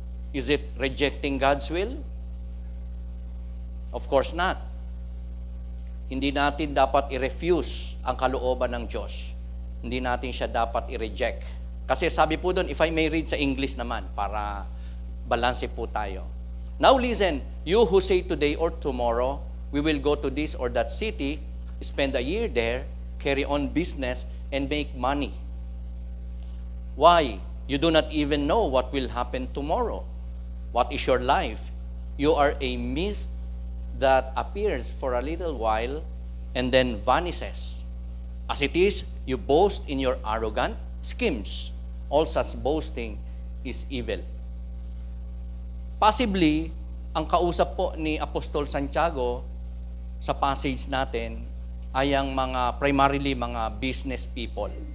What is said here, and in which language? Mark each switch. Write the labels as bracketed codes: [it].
[en] Is it rejecting God's will? Of course not. [tl] Hindi natin dapat i-refuse ang kalooban ng Diyos. Hindi natin siya dapat i-reject. Kasi sabi po doon, [en] if I may read [tl] sa English naman, para balanse po tayo. [en] Now listen, you who say today or tomorrow, we will go to this or that city, spend a year there, carry on business, and make money. Why? You do not even know what will happen tomorrow. What is your life? You are a mist that appears for a little while and then vanishes. As it is, you boast in your arrogant schemes. All such boasting is evil. [tl] Possibly, ang kausap po ni Apostol Santiago sa passage natin ay ang primarily mga business people.